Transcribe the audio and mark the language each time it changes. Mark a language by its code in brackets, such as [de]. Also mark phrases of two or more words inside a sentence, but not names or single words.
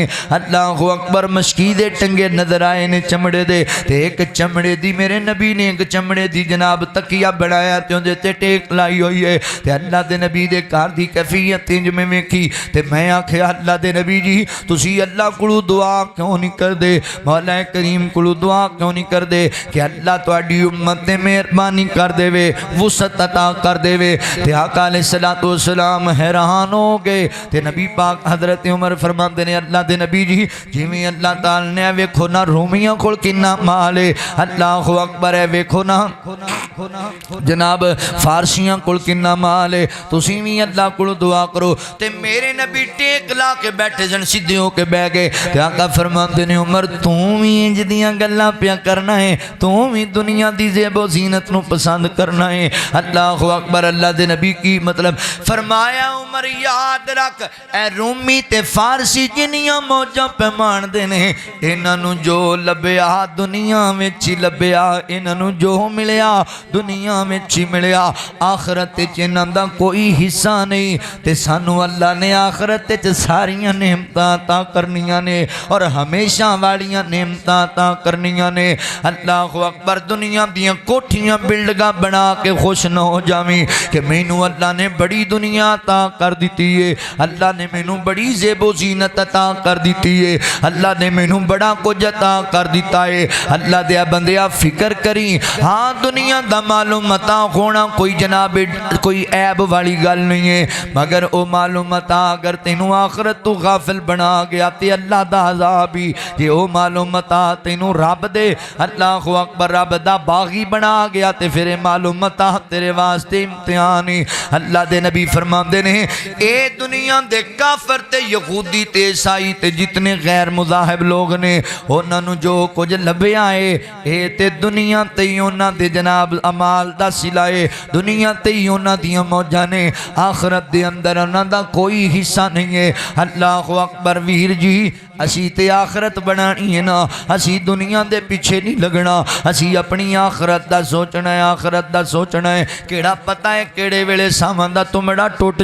[ar] اللہ اکبر، [pa] مشکی دے ٹنگے نظر آئے نے چمڑے دے، تے ایک چمڑے دی میرے نبی نے ایک چمڑے دی جناب تکیہ بنایا تے اندے تے ٹیک لائی بنائی ہوئی ہے تے اللہ دے نبی دے گھر دی کیفیت انج میں ویکھی تے میں آکھیا اللہ دے نبی جی تسی اللہ کولو دعا کیوں نہیں کر دے مولا کریم کولو دعا کیوں نہیں کر دے کہ اللہ تہاڈی امت تے مہربانی کر دے وے وسعت عطا کر دے وے تے آقا [ar] علیہ الصلوۃ والسلام [pa] حیران ہو گئے تے نبی پاک حضرت عمر فرماندے نے اللہ دے نبی جی جویں اللہ تعالی نے ویکھو نا رومیاں کول کنا مال ہے [ar] اللہ اکبر [pa] ہے ویکھو نا جناب فارسیاں کول کنا مال ہے تسی وی اللہ کول دعا کرو تے میرے نبی ٹیک لا کے بیٹھے سن سیدھے ہو کے بیٹھ گئے تے آقا فرماندے نے عمر تو وی انج دیاں گلاں پیا کرنا ہے تو وی دنیا دی زیب و زینت نو پسند کرنا ہے [ar] اللہ اکبر [pa] اللہ دے نبی کی مطلب فرمایا عمر یاد رکھ اے رومی تے فارسی جنیاں موجاں پیمان دے نے انہاں نو جو لبیا دنیا وچ لبیا انہاں نو جو ملیا دنیا وچ ملیا آخرت وچ انہاں دا کوئی حصہ نہیں تے سانو اللہ نے آخرت وچ ساریاں نعمتاں عطا کرنیاں نے اور ہمیشہ والیاں نعمتاں عطا کرنیاں نے [ar] اللہ اکبر [pa] دنیا دیاں کوٹھیاں بلڈگاں بنا کے خوش نہ ہو جاویں کہ مینوں اللہ نے بڑی دنیا عطا کر دیتی ہے اللہ نے مینوں بڑی زیب و زینت عطا کر دیتی ہے اللہ نے مینوں بڑا کچھ عطا کر دیتا ہے اللہ دے بندیا فکر کری ہاں دنیا دا معلوم متا ہونا کوئی جناب کوئی عیب والی گل نہیں ہے مگر او معلوم متا اگر تینوں آخرت تو غافل بنا گیا تے اللہ دا عذاب ہی کہ او معلوم متا تینوں رب دے [ar] اللہ اکبر [pa] رب دا باغی بنا گیا تے پھر معلوم متا تیرے واسطے امتحان ہی اللہ دے نبی فرماندے نے اے دنیا دے کافر تے یہودی تے عیسائی تے جتنے غیر مذاہب لوگ نے انہاں نو جو کچھ لبیا ہے اے تے دنیا تے انہاں دے جناب اعمال دا صلہ ہے دنیا تے انہاں دیاں موجاں نے آخرت دے اندر انہاں دا کوئی حصہ نہیں ہے [ar] اللہ اکبر [pa] ویر جی اسی تے آخرت بنانی ہے نا اسی دنیا دے پیچھے نہیں لگنا اسی اپنی آخرت دا سوچنا ہے آخرت دا سوچنا ہے کیڑا پتہ ہے کیڑے ویلے سامان دا تمڑا ٹوٹ